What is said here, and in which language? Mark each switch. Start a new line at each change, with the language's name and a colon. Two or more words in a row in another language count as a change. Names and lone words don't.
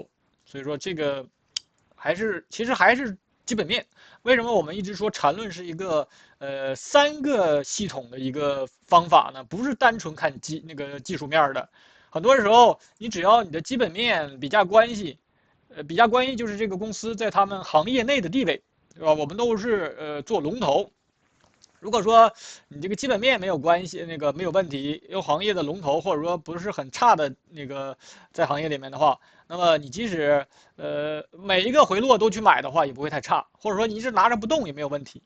Chinese: 所以說這個其實還是基本面。為什麼我們一直說纏論是一個3個系統的一個方法呢？不是單純看技術面的，很多時候你只要你的基本面比價關係，比價關係就是這個公司在他們行業內的地位， 对吧？我们都是做龙头。如果说你这个基本面没有关系，那个没有问题，有行业的龙头或者说不是很差的那个在行业里面的话，那么你即使每一个回落都去买的话，也不会太差，或者說你一直拿着不動也沒有問題。